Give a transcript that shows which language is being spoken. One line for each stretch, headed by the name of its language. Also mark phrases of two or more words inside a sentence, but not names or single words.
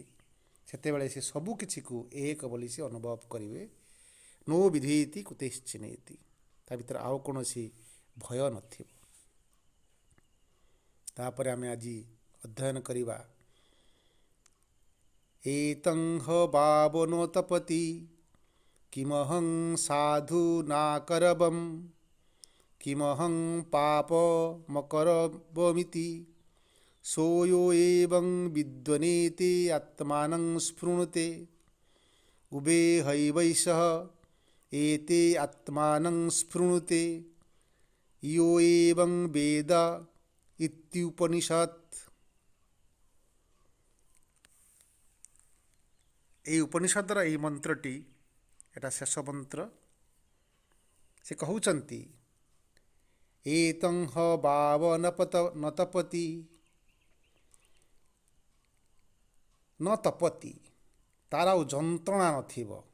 Odia: ସେତେବେଳେ ସେ ସବୁ କିଛିକୁ ଏକ ବୋଲି ସେ ଅନୁଭବ କରିବେ। ନୋ ବିଧେତି କୁତଶ୍ଚିନେତି, ତା ଭିତରେ ଆଉ କୌଣସି ଭୟ ନଥିବ।
Sanskrit: ତାପରେ ଆମେ ଆଜି ଅଧ୍ୟୟନ କରିବା एतं ह भावनो तपति किमहं साधुनाकरवं किमहं पापमकरवमिति सोयो एवं विद्वनेति आत्मानं स्पृणुते उभे हैवैषः एते आत्मानं स्पृणुते यो एवं वेद इत्युपनिषत्।
Odia: এই ଉପନିଷଦର এই ମନ୍ତ୍ରଟି ଏଟା ଶେଷ ମନ୍ତ୍ର। ସେ କହୁଛନ୍ତି
Sanskrit: एतं ह भाव न तपति न तपति,
Odia: ତାର ଆଉ ଯନ୍ତ୍ରଣା ନଥିବ।